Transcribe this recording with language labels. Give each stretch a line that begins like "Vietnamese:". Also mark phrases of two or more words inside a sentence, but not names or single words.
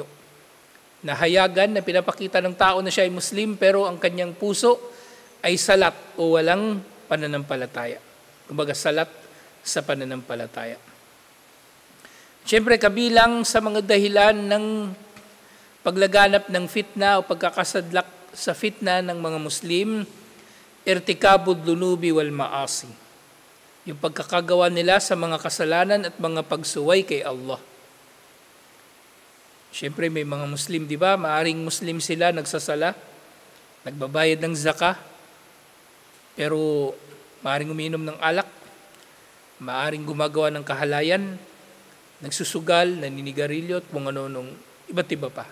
Filipino: Nahayagan na pinapakita ng tao na siya ay Muslim pero ang kanyang puso ay salat o walang pananampalataya. Kumbaga salat sa pananampalataya. Siyempre kabilang sa mga dahilan ng paglaganap ng fitna o pagkakasadlak sa fitna ng mga Muslim,
Arabic: ارتكاب الذنوب والمعاصي.
Filipino: Yung pagkakagawa nila sa mga kasalanan at mga pagsuway kay Allah. Siyempre may mga Muslim, di ba? Maaring Muslim sila, nagsasala, nagbabayad ng zakah, pero maaring uminom ng alak, maaring gumagawa ng kahalayan, nagsusugal, naninigarilyo, at kung ano nung iba't iba pa.